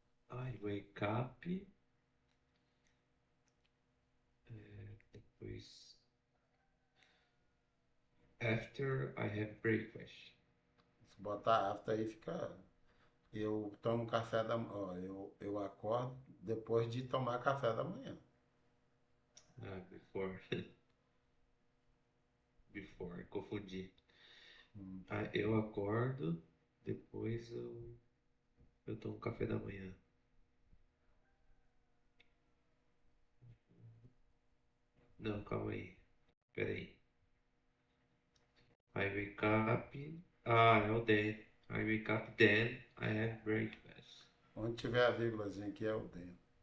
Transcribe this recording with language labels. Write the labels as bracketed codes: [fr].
[en] I wake up, depois after I have breakfast. [pt] Se botar after aí fica. Eu tomo café da manhã. Eu acordo depois de tomar café da manhã. Before, before, confundi. Hum. Eu acordo, depois eu tomo café da manhã. Não, calma aí. Pera aí. [en] I wake up. [pt] É o then. [en] I wake up, then I have breakfast. [pt] Onde tiver a vírgulazinha aqui é o then.